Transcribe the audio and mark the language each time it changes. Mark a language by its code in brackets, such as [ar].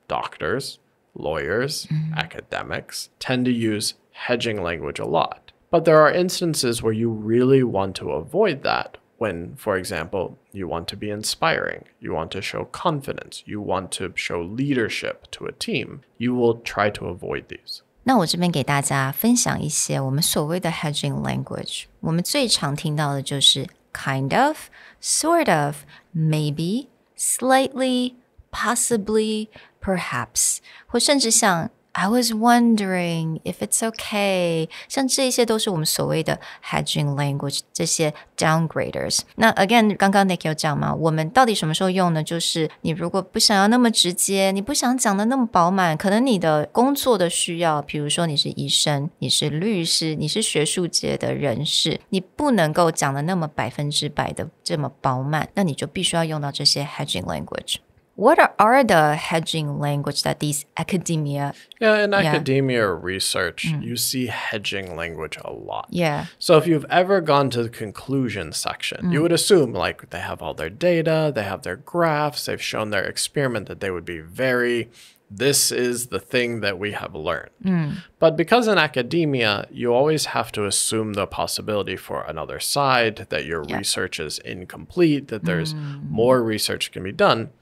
[en] Doctors, lawyers, academics tend to use hedging language a lot. But there are instances where you really want to avoid that when, for example, you want to be inspiring, you want to show confidence, you want to show leadership to a team. You will try to avoid these. [zh] 那我这边给大家分享一些我们所谓的 hedging language。我们最常听到的就是 [en] kind of, sort of, maybe, slightly, possibly, perhaps， [zh] 或甚至像 [en] I was wondering if it's okay， [zh] 像这些都是我们所谓的 hedging language， 这些 downgraders。那 again， 刚刚 Nick 有讲嘛，我们到底什么时候用呢？就是你如果不想要那么直接，你不想讲的那么饱满，可能你的工作的需要，比如说你是医生，你是律师，你是学术界的人士，你不能够讲的那么100%的这么饱满，那你就必须要用到这些 hedging language。 [en] What are the hedging language that these academia? Yeah, in academia or research, you see hedging language a lot. Yeah. So if you've ever gone to the conclusion section, you would assume like they have all their data, they have their graphs, they've shown their experiment that they would be very this is the thing that we have learned. But because in academia, you always have to assume the possibility for another side, that your research is incomplete, that there's more research can be done.